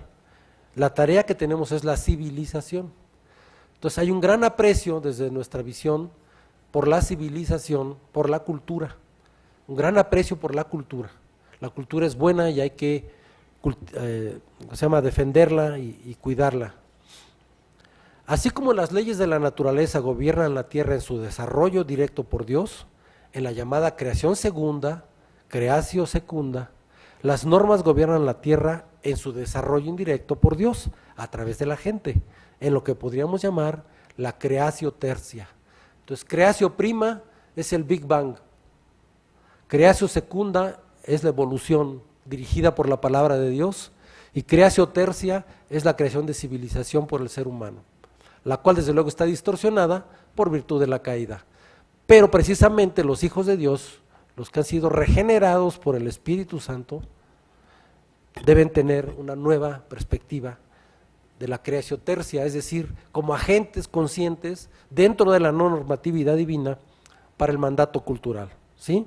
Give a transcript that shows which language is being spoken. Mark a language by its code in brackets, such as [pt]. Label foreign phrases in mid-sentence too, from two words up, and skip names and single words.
[es] La tarea que tenemos es la civilización. Entonces hay un gran aprecio desde nuestra visión por la civilización, por la cultura, un gran aprecio por la cultura. La cultura es buena y hay que defenderla y cuidarla. Así como las leyes de la naturaleza gobiernan la tierra en su desarrollo directo por Dios, en la llamada creación segunda, [la] creatio secunda, [es] las normas gobiernan la tierra en su desarrollo indirecto por Dios, a través de la gente, en lo que podríamos llamar la [la] creatio tercia. [es] Entonces, [la] creatio prima [es] es el Big Bang, [la] creatio secunda [es] es la evolución dirigida por la palabra de Dios, y [la] creatio tercia [es] es la creación de civilización por el ser humano, la cual desde luego está distorsionada por virtud de la caída. Pero precisamente los hijos de Dios, los que han sido regenerados por el Espíritu Santo, deben tener una nueva perspectiva de la creación tercia, es decir, como agentes conscientes dentro de la normatividad divina para el mandato cultural, ¿sí?